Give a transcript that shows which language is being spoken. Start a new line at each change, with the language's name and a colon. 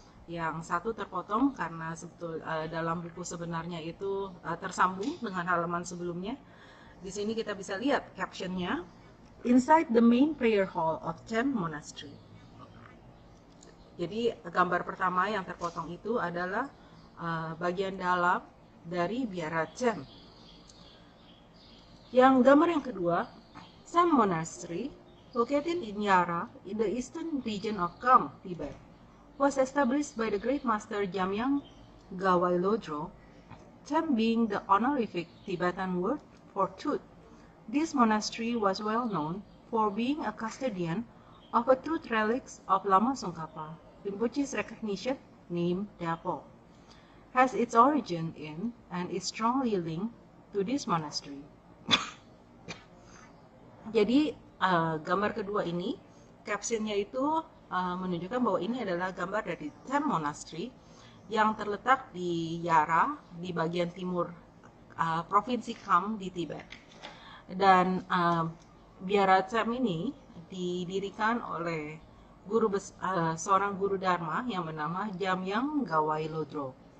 Indonesian: Yang satu terpotong karena dalam buku sebenarnya itu tersambung dengan halaman sebelumnya. Di sini kita bisa lihat captionnya,
English: Inside the main prayer hall of Chem Monastery.
Indonesian: Jadi gambar pertama yang terpotong itu adalah bagian dalam dari biara Chem. Yang gambar yang kedua,
English: Chem Monastery, located in Yara in the eastern region of Kham, Tibet, was established by the great master Jamyang Gawai Lodro, Chem being the honorific Tibetan word for tooth. This monastery was well known for being a custodian of a tooth relics of Lama Tsongkhapa, Rinpoche's recognition name Dapo, has its origin in and is strongly linked to this monastery.
Indonesian: Jadi gambar kedua ini, captionnya itu menunjukkan bahwa ini adalah gambar dari Chem Monastery yang terletak di Yara, di bagian timur provinsi Kham di Tibet. Dan biara Chem ini didirikan oleh seorang guru Dharma yang bernama Jamyang Gawai Lodro.